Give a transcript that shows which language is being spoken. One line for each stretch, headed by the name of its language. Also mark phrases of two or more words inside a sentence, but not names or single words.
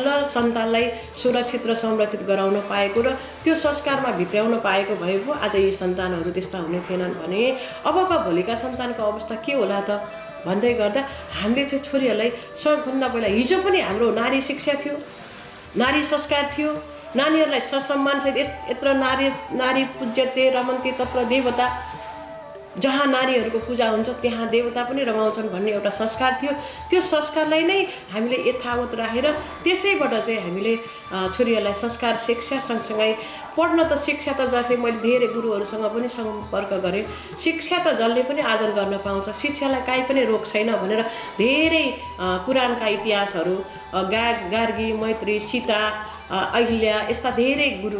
Nepali: सन्तानलाई सुरक्षित र संरक्षित गराउन पाएको र त्यो संस्कारमा भित्र्याउन पाएको भए पो आज यी सन्तानहरू त्यस्ता हुने थिएनन् भने अबका भोलिका सन्तानको अवस्था के होला त भन्दै गर्दा हामीले चाहिँ छोरीहरूलाई सबभन्दा पहिला हिजो पनि हाम्रो नारी शिक्षा थियो, नारी संस्कार थियो, नानीहरूलाई ससम्मानसहित
Sanskrit: यत्र नारी पूज्यते रमन्ते तत्र देवता,
Nepali: जहाँ नारीहरूको पूजा हुन्छ त्यहाँ देवता पनि रमाउँछन् भन्ने एउटा संस्कार थियो। त्यो संस्कारलाई नै हामीले यथावत राखेर त्यसैबाट चाहिँ हामीले छोरीहरूलाई संस्कार शिक्षा सँगसँगै पढ्न त शिक्षा त जसले मैले धेरै गुरुहरूसँग पनि सम्पर्क गरेँ, शिक्षा त जसले पनि आर्जन गर्न पाउँछ, शिक्षालाई काहीँ पनि रोक छैन भनेर धेरै पुराणका इतिहासहरू गार्गी, मैत्री, सीता, अहिल्या यस्ता धेरै